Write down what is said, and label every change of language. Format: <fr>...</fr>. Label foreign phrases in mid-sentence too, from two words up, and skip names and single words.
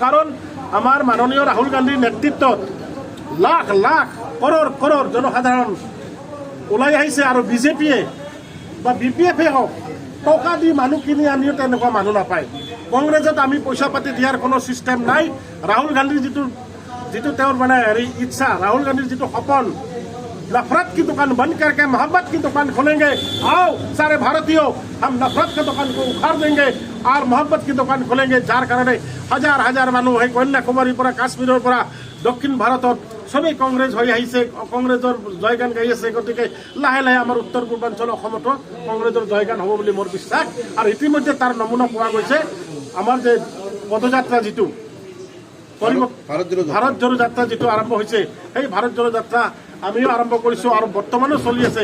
<as>কাৰণ আমাৰ মাননীয় ৰাহুল গান্ধীৰ নেতৃত্বত লাখ লাখ কৰোৰ কৰোৰ জনসাধাৰণ ওলাই আহিছে আৰু বিজেপিয়ে বা BPF হওক টকা দি মানুহ কিনি আনিও তেনেকুৱা মানুহ নাপায়। কংগ্ৰেছত আমি পইচা পাতি দিয়াৰ কোনো ছিষ্টেম নাই। ৰাহুল গান্ধীৰ যিটো তেওঁৰ মানে ইচ্ছা, ৰাহুল গান্ধীৰ যিটো সপোন,</as> <hi>नफरत की दुकान बंद करके मोहब्बत की दुकान खोलेंगे, आओ सारे भारतीयों हम नफरत की दुकान को उखाड़ देंगे और मोहब्बत की दुकान खोलेंगे।</hi> <as>যাৰ কাৰণ হাজাৰ হাজাৰ মানুহ হৈ কন্যাকুমাৰীৰ পৰা কাশ্মীৰৰ পৰা দক্ষিণ ভাৰতত সবেই কংগ্ৰেছ হৈ আহিছে, কংগ্ৰেছৰ জয়গান গাই আছে। গতিকে লাহে লাহে আমাৰ উত্তৰ পূৰ্বাঞ্চল অসমতো কংগ্ৰেছৰ জয়গান হ'ব বুলি মোৰ বিশ্বাস। আৰু ইতিমধ্যে তাৰ নমুনা পোৱা গৈছে। আমাৰ যে পদযাত্ৰা যিটো ভাৰত জোড়ো যাত্ৰা যিটো আৰম্ভ হৈছে, সেই ভাৰত জোড়ো যাত্ৰা আমিও আৰম্ভ কৰিছোঁ আৰু বৰ্তমানো চলি আছে।</as>